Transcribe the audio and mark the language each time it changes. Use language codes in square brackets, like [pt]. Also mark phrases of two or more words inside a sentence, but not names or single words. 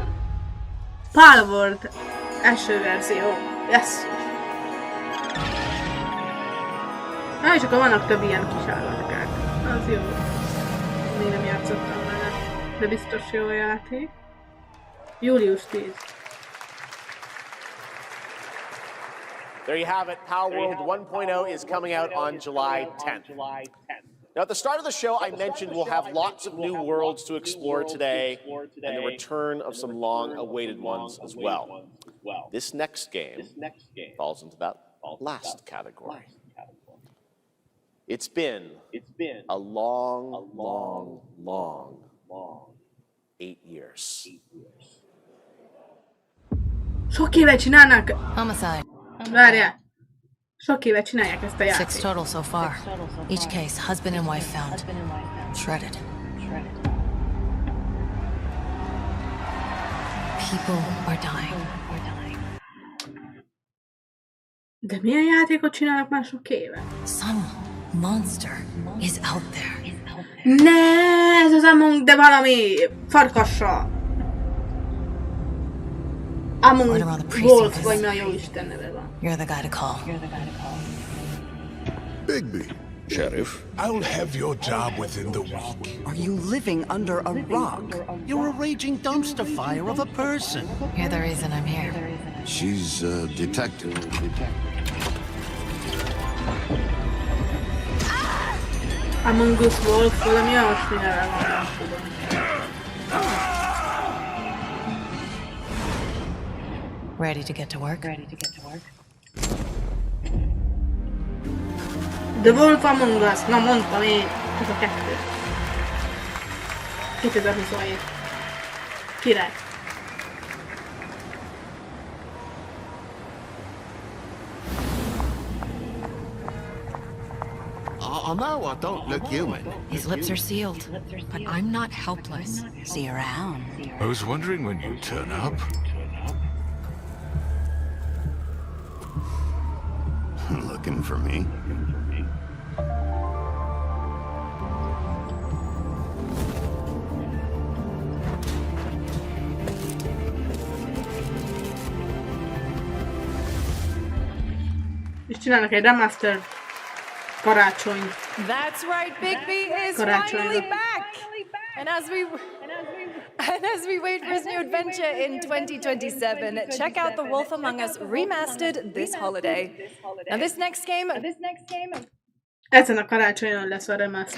[hu] Palworld első verzió. Yes! Na és akkor vannak több ilyen kis állatkák. Az jó. Még nem játszottam vele. De biztos jó játék. Július 10. [en] There you have it. Palworld 1.0 is coming out on July 10th. Now, at the start of the show, I mentioned we'll have lots of new worlds to explore today and the return of some long-awaited ones as well. This next game falls into that last category. It's been a long, long, long 8 years. [hu] Sok éve csinálnak... [en] Homicide. [hu] Várjál. Sok éve csinálják ezt a játékot. [en] 6 total so far. Each case, husband and wife found. Shredded. People are dying. [hu] De milyen játékot csinálnak már sok éve? [en] Some monster is out there. [hu] Ne, ez az Among, de valami farkassal. Among Wolf, vagy mi a jó Isten neve van. [en] You're the guy to call. Bigby. Sheriff? I'll have your job within the week. Are you living under a rock? You're a raging dumpster fire of a person. You're the reason I'm here. She's a detective. [hu] Among Us Wolf, valami olyasmi neve van, nem tudom. [en] Ready to get to work? [hu] The Wolf Among Us, na mondtam én, ez a kettő. 2027. Király. [en] Oh no, I don't look human. His lips are sealed, but I'm not helpless. See you around. I was wondering when you'd turn up. Looking for me? [hu] És csinálnak egy remaster karácsony. [en] That's right, Bigby is finally back. And as we wait for his new adventure in 2027, check out The Wolf Among Us remastered this holiday. Now this next game [hu] Ezen a karácsonyon lesz a remaster.